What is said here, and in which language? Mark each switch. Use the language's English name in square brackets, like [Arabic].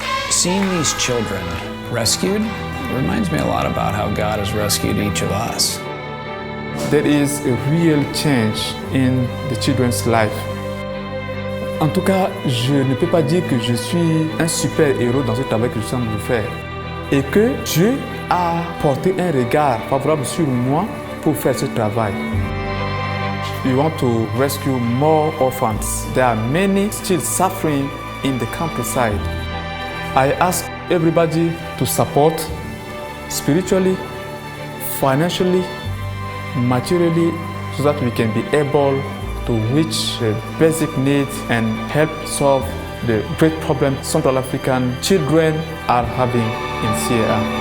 [English] Seeing these children rescued reminds me a lot about how God has rescued each of us. There is a real change in the children's life. [French] En tout cas, je ne peux pas dire que je suis un super héros dans ce travail que je suis en train de faire. Et que Dieu a porté un regard favorable sur moi pour faire ce travail. [English] We want to rescue more orphans. There are many still suffering in the countryside. I ask everybody to support spiritually, financially, materially, so that we can be able to reach the basic needs and help solve the great problem Central African children are having in Sierra.